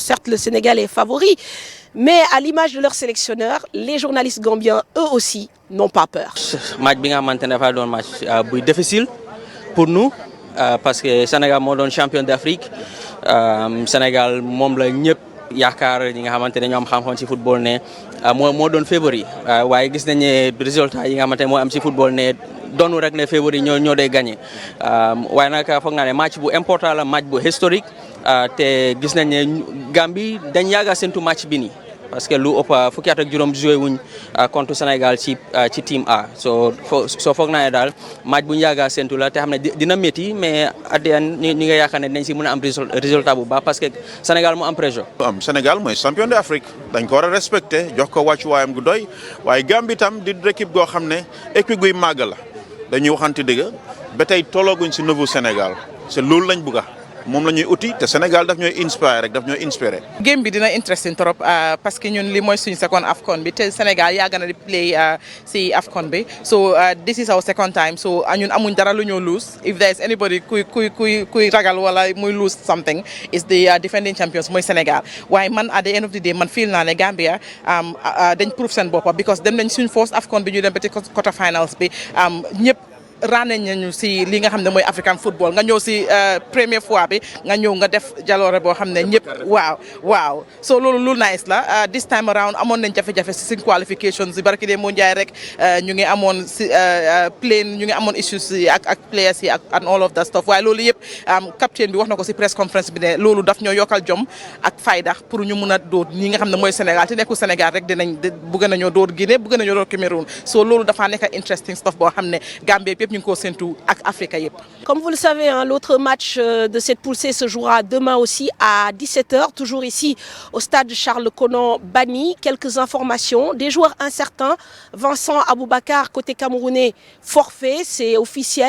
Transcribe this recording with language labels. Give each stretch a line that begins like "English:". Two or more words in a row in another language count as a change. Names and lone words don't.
French: Certes, le Sénégal est favori, mais à l'image de leur sélectionneur, les journalistes gambiens, eux aussi, n'ont pas peur. Le match est un match difficile pour nous. Parce que le Sénégal est champion d'Afrique.
Wolof: Le Sénégal est yaakaar ñi nga xamante ne ñoo am xam-xam ci football ne moo doon favori waaye gis nañ ne résultat yi nga xamante ne moo am ci football ne doonu rek ne favori ñoo day gagné waaye nag foog naa ne match bu important la match bu historique te gis nañ ne Gambie dañ yàgg a séntu match bi nii
French: parce que
Wolof: lu ëpp fukki at ak juróom joué wuñ contre Sénégal ci team A soo foog naa ne daal match bu ñu yàgg a séntu la te xam ne dina métti mais ñi nga yaakaar ne dinañ si mën a am résultat bu baax
French: parce que
Wolof: Sénégal mu am pression. Sénégal mooy
French: champion d'Afrique
Wolof: dañ ko war a respecté jox ko wàccuwaayam gu doy waaye Gambie tam di équipe goo xam ne équipe guy màgg la dañuy waxante dëgg ba tey tollooguñ si nouveau Sénégal c'est loolu lañ bëgg moom la ñuy uti te Sénégal daf ñooy inspiré rek daf ñooy inspiré. game bi dina interesting trop
French: parce que
Wolof: ñun li mooy suñu second AFCON bi te Sénégal yàgg na di play si AFCON bi
English: so this is our second time so
Wolof: ñun amuñ dara lu ñoo lose
English: if there is anybody
Wolof: kuy ragal wala muy lose
English: something is the defending champions
Wolof: mooy Sénégal waaye man
English: at the end of the day
Wolof: man feel naa ne Gambia dañ prove seen boppa because dem nañ suñ first AFCON bi ñu dem ba ci
English: quarter finals
Wolof: bi ñëpp ràññee nañu si li nga xam ne mooy
English: African football
Wolof: nga ñëw si première fois bi nga ñëw nga def jaloore boo xam ne ñëpp waaw so loolu nice la
English: this time around
Wolof: amoon nañ jafe-jafe si suñ qualifications si barki dee moo njaay rek ñu ngi amoon si plane ñu ngi amoon issues yi ak players yi ak
English: all of that stuff
Wolof: waaye loolu yëpp capitaine bi wax na ko si
English: press conference
Wolof: bi ne loolu daf ñoo yokkal jom ak fayda pour ñu mun a dóor ñi nga xam ne mooy Sénégal te nekkul Sénégal rek bëgg nañoo dóor Guinée bëgg nañoo dóor Cameroun so loolu dafa nekk
English: interesting stuff
Wolof: boo xam ne Gambie
French: Comme vous le savez, l'autre match de cette poule C se jouera demain aussi à 17h, toujours ici au stade Charles-Konan Bani. Quelques informations, des joueurs incertains. Vincent Aboubakar, côté camerounais, forfait, c'est officiel.